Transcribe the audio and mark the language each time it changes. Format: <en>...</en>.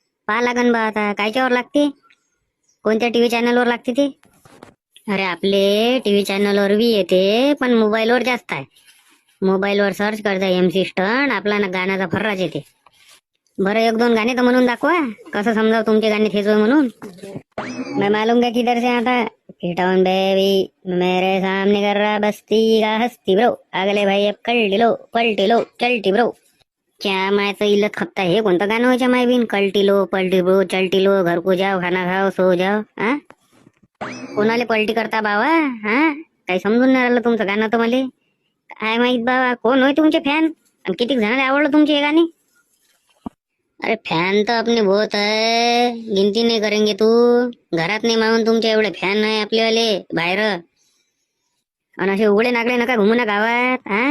<mr>पहा लागन बा आता कायच्यावर लागते, कोणत्या टीव्ही चॅनलवर लागते ते? अरे आपले टीव्ही चॅनलवर बी येते, पण मोबाईलवर जास्त आहे. मोबाईलवर सर्च करता MC स्टंट, आपला ना गाण्याचा फर्राच येते. बरं 1-2 गाणे तर म्हणून दाखवा, कसं समजाव तुमचे गाणे तेच म्हणून.</mr> <hi>मैं मालूम का किधर से आता टाउन बेबी मेरे सामने कर रहा बस्ती का हस्ती ब्रो, अगले भाई अब पलटी लो चलटी ब्रो.</hi> <mr>क्या मायचं इल्लत खपता, हे कोणतं गाणं व्हायच्या माय बिन?</mr> <hi>कल्टी लो पलटी ब्रो चलटी लो, घर को जाओ खाना खाओ सो जाओ.</hi> <mr>कोणाले पलटी करता बाबा? काही समजून नाही राहिलं तुमचं गाणं तर मला. काय माहित बाबा कोण होय तुमचे फॅन, आणि किती जणांना आवडलं तुमचे हे गाणे?</mr> <hi>अरे फॅन तर अपने बहुत है, गिनती नाही करेंगे तू.</hi> <mr>घरात नाही मागून तुमचे एवढे फॅन आहे आपलेवाले बाहेर. आणि असे उघडे नागडे नका घुमू ना गावात.</mr>